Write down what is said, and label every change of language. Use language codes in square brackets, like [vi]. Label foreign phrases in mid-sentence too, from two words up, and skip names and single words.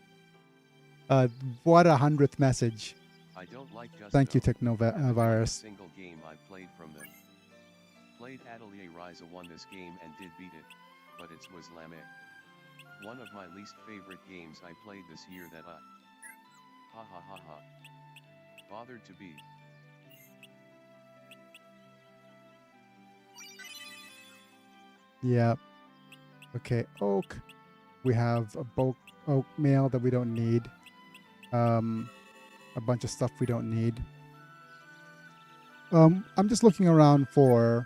[en] what 100th message. I don't like Gusto. Thank you, Haven't had a Technovirus. single game I've played from them. Played Atelier Ryza won this game and did beat it, but it was lame. One of my least favorite games I played this year that I ha ha ha ha bothered to beat. Yeah. Okay, oak. We have a oak mail that we don't need. A bunch of stuff we don't need. I'm just looking around for.